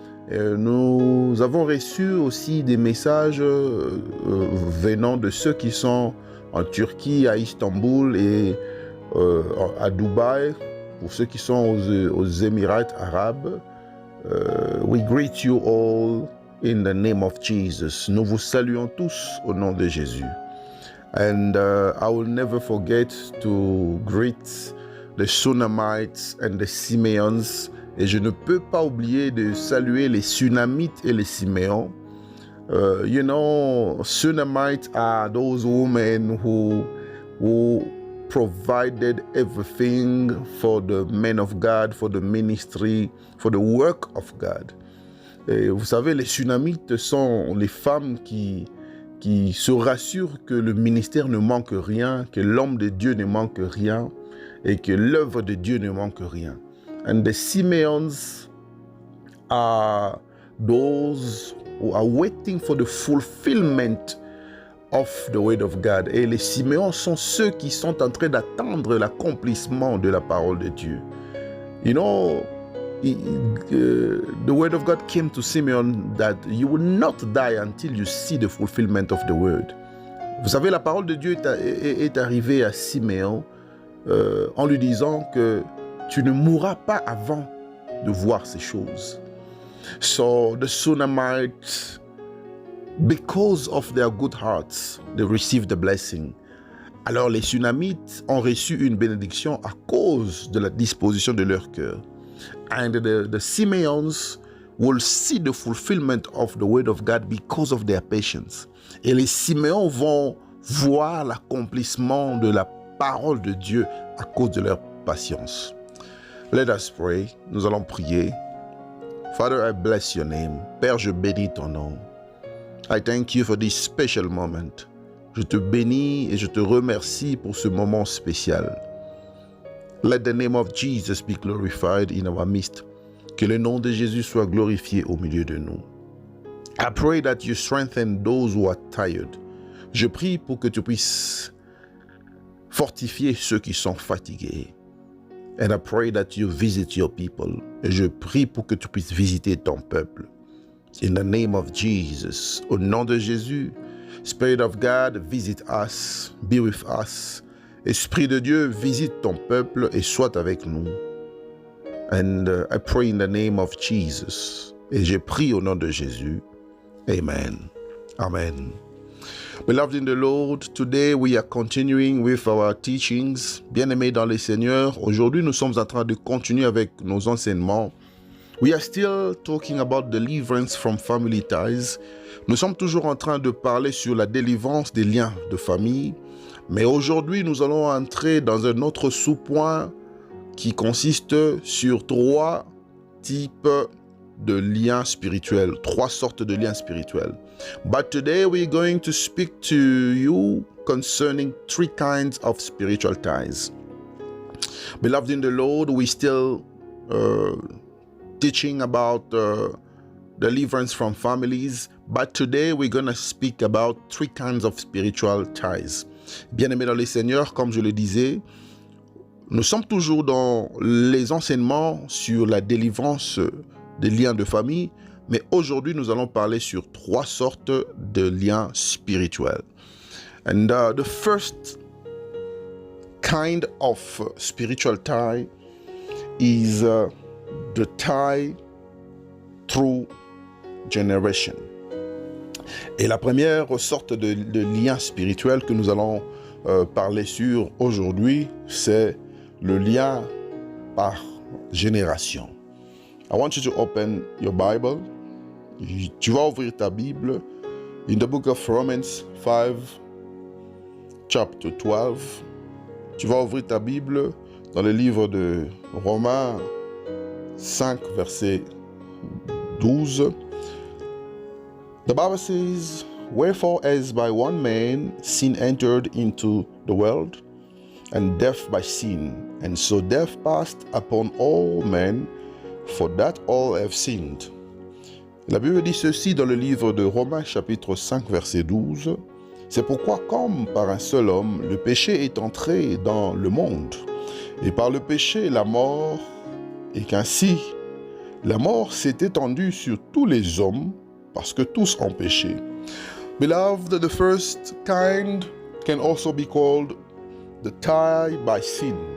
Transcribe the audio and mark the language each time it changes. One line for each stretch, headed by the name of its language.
French: Nous avons reçu aussi des messages venant de ceux qui sont en Turquie, à Istanbul et à Dubaï, pour ceux qui sont aux Émirats arabes.
English: We greet you all in the name of Jesus.
French: Nous vous saluons tous au nom de Jésus.
English: And I will never forget to greet the Sunamites and the Simeons.
French: Et je ne peux pas oublier de saluer les Sunamites et les Siméons.
English: You know, Sunamites are those women who provided everything for the men of God, for the ministry, for the work of God.
French: Et vous savez, les Sunamites sont les femmes qui se rassurent que le ministère ne manque rien, que l'homme de Dieu ne manque rien et que l'œuvre de Dieu ne manque rien.
English: And the Simeons are those who are waiting for the fulfillment of the word of God.
French: Et les Siméons sont ceux qui sont en train d'attendre l'accomplissement de la parole de Dieu.
English: You know, the word of God came to Simeon that you will not die until you see the fulfillment of the word.
French: Vous savez, la parole de Dieu est arrivée à Siméon en lui disant que tu ne mourras pas avant de voir ces choses.
English: So the Sunamites Because of their good hearts, they received the blessing.
French: Alors les Sunamites ont reçu une bénédiction à cause de la disposition de leur cœur.
English: And the Simeons will see the fulfillment of the word of God because of their patience.
French: Et les Siméons vont voir l'accomplissement de la parole de Dieu à cause de leur patience.
English: Let us pray.
French: Nous allons prier.
English: Father, I bless your name.
French: Père, je bénis ton nom.
English: I thank you for this special moment.
French: Je te bénis et je te remercie pour ce moment spécial.
English: Let the name of Jesus be glorified in our midst.
French: Que le nom de Jésus soit glorifié au milieu de nous.
English: I pray that you strengthen those who are tired.
French: Je prie pour que tu puisses fortifier ceux qui sont fatigués.
English: And I pray that you visit your people.
French: Et je prie pour que tu puisses visiter ton peuple.
English: In the name of Jesus.
French: Au nom de Jésus.
English: Spirit of God, visit us. Be with us.
French: Esprit de Dieu, visite ton peuple et sois avec nous.
English: And I pray in the name of Jesus.
French: Et je prie au nom de Jésus.
English: Amen. Amen. Beloved in the Lord, today we are continuing with our teachings.
French: Bien-aimés dans le Seigneur, aujourd'hui nous sommes en train de continuer avec nos enseignements.
English: We are still talking about deliverance from family ties.
French: Nous sommes toujours en train de parler sur la délivrance des liens de famille. Mais aujourd'hui, nous allons entrer dans un autre sous-point qui consiste sur 3 types de liens spirituels, 3 sortes de liens spirituels.
English: But today we're going to speak to you concerning 3 kinds of spiritual ties. Beloved in the Lord, we're still teaching about deliverance from families, but today we're going to speak about 3 kinds of spiritual ties.
French: Bien-aimés dans le Seigneur, comme je le disais, nous sommes toujours dans les enseignements sur la délivrance des liens de famille, mais aujourd'hui nous allons parler sur 3 sortes de liens spirituels.
English: And the first kind of spiritual tie is the tie through generation.
French: Et la première sorte de lien spirituel que nous allons parler sur aujourd'hui, c'est le lien par génération.
English: I want you to open your Bible.
French: Tu vas ouvrir ta Bible
English: in the book of Romans 5, chapter 12.
French: Tu vas ouvrir ta Bible dans le livre de Romains 5, verset 12.
English: The Bible says, "Wherefore as by one man sin entered into the world, and death by sin, and so death passed upon all men, for that all have sinned."
French: La Bible dit ceci dans le livre de Romains chapitre 5 verset 12. C'est pourquoi comme par un seul homme, le péché est entré dans le monde, et par le péché la mort, et qu'ainsi la mort s'est étendue sur tous les hommes, parce que tous ont péché.
English: Beloved, the first kind can also be called the tie by sin.